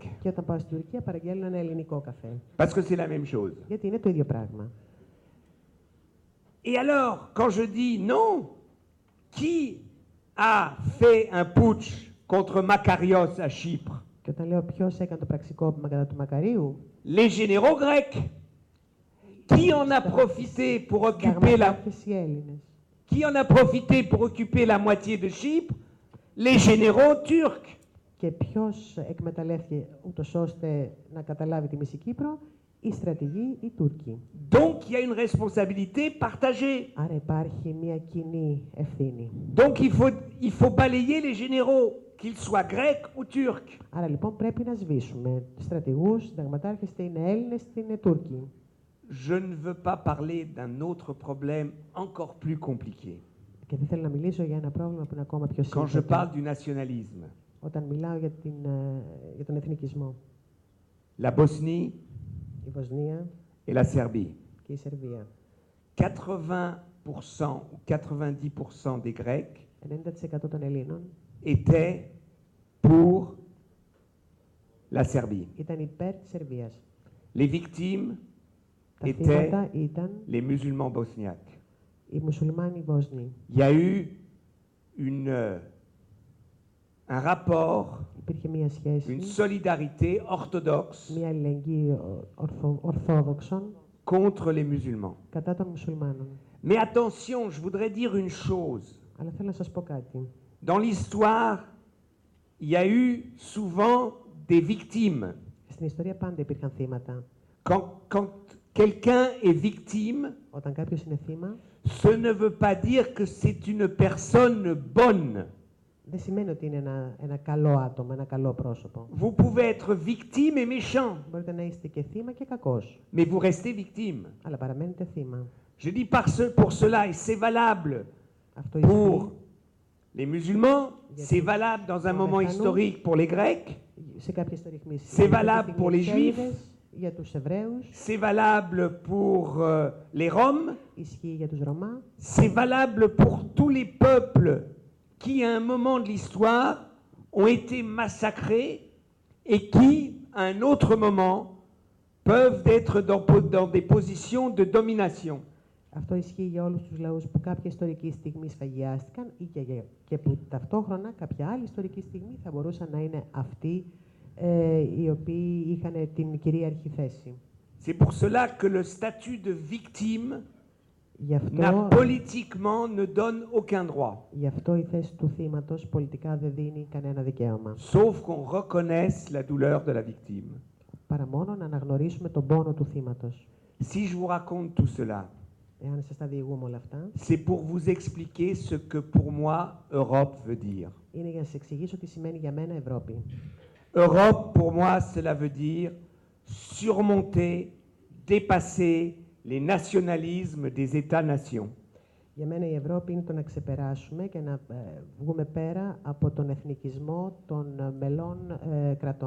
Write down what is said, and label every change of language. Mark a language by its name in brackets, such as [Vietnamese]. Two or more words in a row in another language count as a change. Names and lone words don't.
[Greek] και όταν πάω στην Τουρκία παραγγέλνω ένα ελληνικό καφέ. [French] Parce que c'est la même chose. [Greek] Γιατί είναι το ίδιο πράγμα. [French] Et alors, quand je dis non, qui a fait un putsch contre Makarios à Chypre? [Greek] Και όταν λέω ποιος έκανε το πραξικόπημα κατά του Μακαρίου, [French] Les généraux grecs. Qui en a profité pour occuper [Greek] συνταγματάρχες οι Έλληνες. [French] qui en a profité pour occuper la moitié de Chypre? Les généraux turcs. [Greek] Και ποιος εκμεταλλεύτηκε ούτως ώστε να καταλάβει τη μισή Κύπρο? Οι στρατηγοί, οι Τούρκοι. [French] Donc il y a une responsabilité partagée. [Greek] Άρα υπάρχει μια κοινή ευθύνη. [French] Donc il faut balayer les généraux, qu'ils soient grecs ou turcs. [Greek] Άρα λοιπόν πρέπει να σβήσουμε στρατηγούς, συνταγματάρχες, είτε είναι Έλληνες είτε είναι Τούρκοι. [French] je ne veux pas parler d'un autre problème encore plus compliqué. [Greek] Και δεν θέλω να μιλήσω για ένα πρόβλημα που είναι ακόμα πιο [French] Quand je [Greek] σύνθετο. [French] parle du nationalisme, [Greek] Όταν μιλάω για τον εθνικισμό. [French] la Bosnie [Greek] Η Βοσνία [French] et la Serbie. [Greek] και η Σερβία. [French] 80% ou 90% des Grecs [Greek] 90% των Ελλήνων [French] étaient pour la Serbie. [Greek] ήταν υπέρ της Σερβίας. [French] Les victimes [Greek] Τα [French] étaient [Greek] θύματα ήταν [French] les musulmans bosniaques. [Greek] οι μουσουλμάνοι Βόσνοι. [French] Il y a eu un rapport, [Greek] Υπήρχε μία σχέση, [French] une solidarité orthodoxe [Greek] μία αλληλεγγύη ορθόδοξων [French] contre les musulmans. [Greek] κατά των μουσουλμάνων. [French] Mais attention, je voudrais dire une chose. [Greek] Αλλά θέλω να σας πω κάτι. [French] Dans l'histoire, il y a eu souvent des victimes. [Greek] Στην ιστορία πάντα υπήρχαν θύματα. [French] Quand quelqu'un est victime, [Greek] Όταν κάποιος είναι θύμα, [French] ce ne veut pas dire que c'est une personne bonne. [Greek] δεν σημαίνει ότι είναι ένα καλό άτομο, ένα καλό πρόσωπο. [French] Vous pouvez être victime et méchant, [Greek] Μπορείτε να είστε και θύμα και κακός, [French] mais vous restez victime. [Greek] αλλά παραμένετε θύμα. [French] Je dis pour cela, et c'est valable [Greek] Αυτό [French] pour [Greek] ισχύει [French] les musulmans, c'est valable dans un moment historique pour les Grecs, [Greek] σε κάποιες ιστορικές [French] c'est valable pour les Juifs, [Greek] για τους Εβραίους, [French] c'est valable pour les Roms, [Greek] ισχύει για τους Ρωμά, [French] c'est valable pour tous les peuples qui, à un moment de l'histoire, ont été massacrés et qui, à un autre moment, peuvent être dans des positions de domination. [Greek] Αυτό ισχύει για όλους τους λαούς που κάποια ιστορική στιγμή σφαγιάστηκαν ή και που ταυτόχρονα κάποια άλλη ιστορική στιγμή θα μπορούσαν να είναι αυτοί οι οποίοι είχαν την κυρίαρχη θέση. [French] C'est pour cela que le statut de victime [Greek] Γι' [French] politiquement ne donne aucun droit. [Greek] Γι' αυτό η θέση του θύματος πολιτικά δεν δίνει κανένα δικαίωμα. [French] Sauf qu'on reconnaisse la douleur de la victime. [Greek] Παρά μόνο να αναγνωρίσουμε τον πόνο του θύματος. [French] Si je vous raconte tout cela, [Greek] Εάν σας τα διηγούμε όλα αυτά, [French] c'est pour vous expliquer ce que pour moi Europe veut dire. [Greek] είναι για να σας εξηγήσω τι σημαίνει για μένα Ευρώπη. [French] Europe, pour moi, cela veut dire surmonter, dépasser les nationalismes des États-nations. [Greek] Για μένα η Ευρώπη είναι το να ξεπεράσουμε και να βγούμε πέρα από τον εθνικισμό των μελών κρατών.